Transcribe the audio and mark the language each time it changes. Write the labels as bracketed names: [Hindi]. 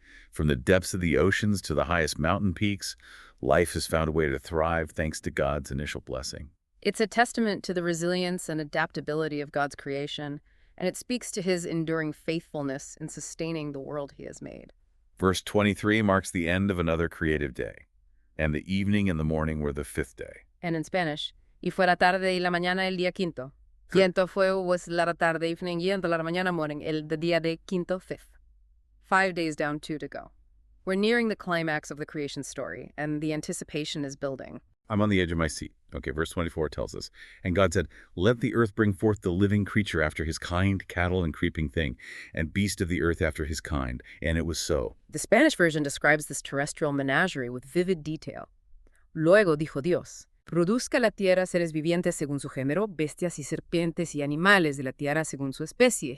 [English] From the depths of the oceans to the highest mountain peaks, life has found a way to thrive thanks to God's initial blessing. It's a testament to the resilience and adaptability of God's creation, And it speaks to his enduring faithfulness in sustaining the world he has made. Verse 23 marks the end of another creative day, and the evening and the morning were the fifth day. And in Spanish, [Spanish] y fue la tarde y la mañana el día quinto. Quinto fue [English] was [Spanish] la tarde, [English] evening, [Spanish] y la mañana, [English] morning, the [Spanish] día de quinto, [English] fifth. 5 days down, 2 to go. We're nearing the climax of the creation story, and the anticipation is building. I'm on the edge of my seat. Okay, verse 24 tells us, and God said, let the earth bring forth the living creature after his kind, cattle and creeping thing, and beast of the earth after his kind. And it was so. The Spanish version describes this terrestrial menagerie with vivid detail. [Spanish] Luego dijo Dios, produzca la tierra seres vivientes según su género, bestias y serpientes y animales de la tierra según su especie.